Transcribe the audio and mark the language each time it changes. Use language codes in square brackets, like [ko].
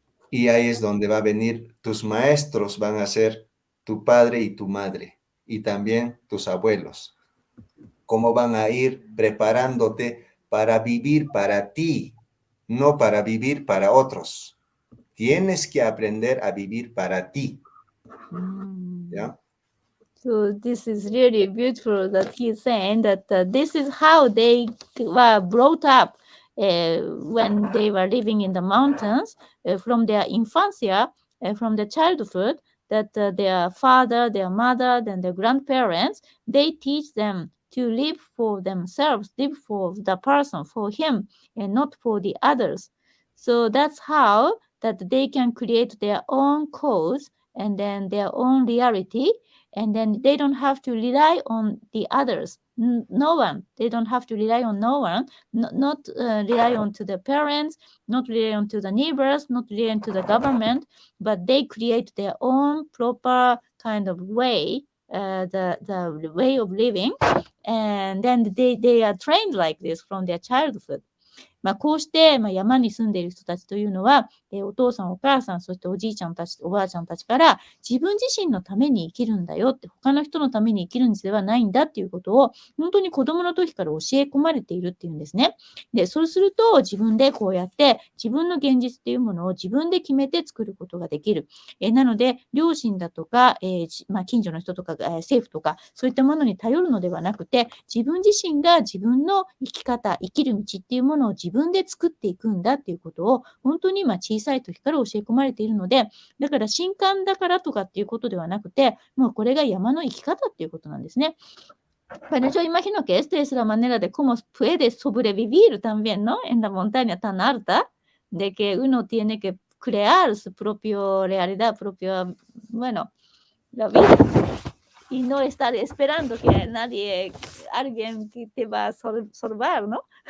[es] Y ahí es donde va a venir, tus maestros van a ser tu padre y tu madre, y también tus abuelos. Cómo van a ir preparándote para vivir para ti, no para vivir para otros. Tienes que aprender a vivir para ti. ¿Ya? [en] So this is really beautiful that he's saying that this is how they were brought up when they were living in the mountains from their infancia, from the childhood, that their father, their mother, then their grandparents, they teach them to live for themselves, live for the person, for him, and not for the others. So that's how that they can create their own cause and then their own reality, and then they don't have to rely on the others. No one. They don't have to rely on no one. Not rely on to the parents, not rely on to the neighbors, not rely on to the government, but they create their own proper kind of way, the way of living, and then they are trained like this from their childhood. [ja] こうして、山に住んでいる人たちというのは、お父さん、お母さん、そしておじいちゃんたち、おばあちゃんたちから、自分自身のために生きるんだよって、他の人のために生きるんではないんだっていうことを、本当に子供の時から教え込まれているっていうんですね。で、そうすると、自分でこうやって、自分の現実っていうものを自分で決めて作ることができる。なので、両親だとか、近所の人とか、政府とか、そういったものに頼るのではなくて、自分自身が自分の生き方、生きる道っていうものを自分で作っていくんだっていうことを、本当に小さい時から教え込まれているので、だから新刊だからとかっていうことではなくて、もうこれが山の生き方っていうことなんですね。 [es] Pero yo imagino que esta es la manera de cómo puede sobrevivir también, ¿no? En la montaña tan alta, de que uno tiene que crear su propia realidad, propia, bueno, la vida. Y no estar esperando que nadie, alguien que te va a salvar, ¿no?